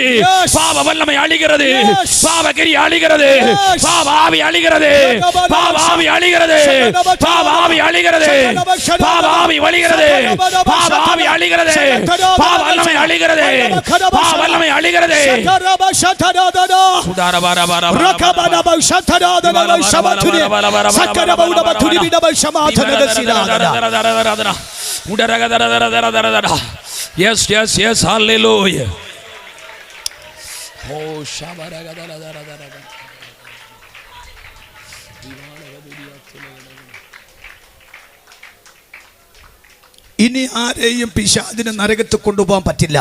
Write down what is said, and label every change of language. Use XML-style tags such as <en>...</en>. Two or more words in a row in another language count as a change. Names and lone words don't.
<ta>பாவ வல்லமை அழிகிறது. பாவ கிரியை அழிகிறது. பாவ ஆவி அழிகிறது. பாவ ஆவி அழிகிறது. பாவ ஆவி அழிகிறது. பாவ ஆவி வழிகிறது. பாவ ஆவி அழிகிறது. பாவ வல்லமை அழிகிறது. பாவ வல்லமை அழிகிறது.</ta> <en>Yes, hallelujah.</en> <ml>ഇനി ആരെയും പിശാചിനെ നരകത്തിൽ കൊണ്ടുപോകാൻ പറ്റില്ല.</ml>